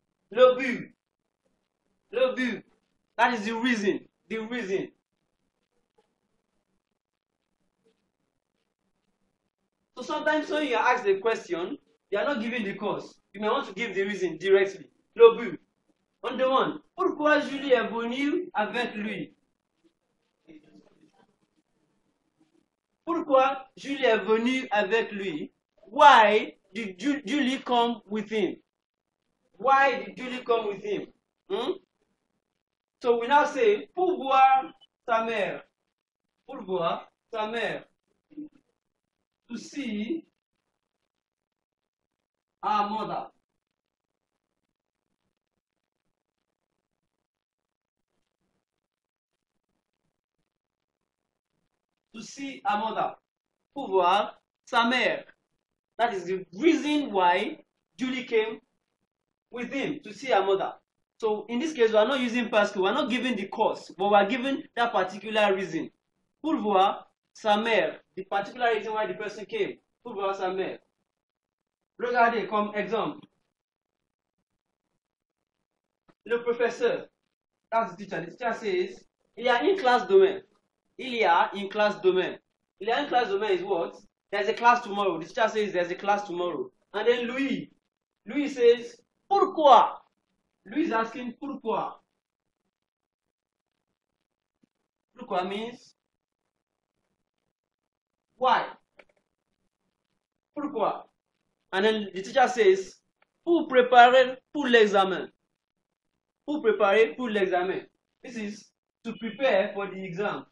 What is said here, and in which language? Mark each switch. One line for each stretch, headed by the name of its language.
French: Le but. Le but.
English: That is the reason. The reason. So sometimes when you are asked a question, you are not giving the cause. You may want to give the reason directly.
French: Le but. On demande, pourquoi Julie est venue avec lui? Pourquoi Julie est venue avec lui?
English: Why did Julie come with him? Why did Julie come with him? Hmm? So we now say,
French: pour voir sa mère. Pour voir sa mère.
English: To see our mother. To see our mother.
French: Pour voir sa mère.
English: That is the reason why Julie came with him to see her mother. So in this case, we are not using parce que, we are not giving the cause, but we are giving that particular reason.
French: Pour voir sa mère,
English: the particular reason why the person came.
French: Pour voir sa mère. Regardez comme exemple. Le professeur,
English: that's the teacher says,
French: il y a une classe demain. Il y a une classe demain. Il y a une classe demain
English: is what? There's a class tomorrow. The teacher says there's a class tomorrow. And then Louis says, pourquoi? Louis is asking pourquoi. Pourquoi means why? Pourquoi? And then the teacher says,
French: pour préparer pour l'examen. Pour préparer pour l'examen.
English: This is to prepare for the exam.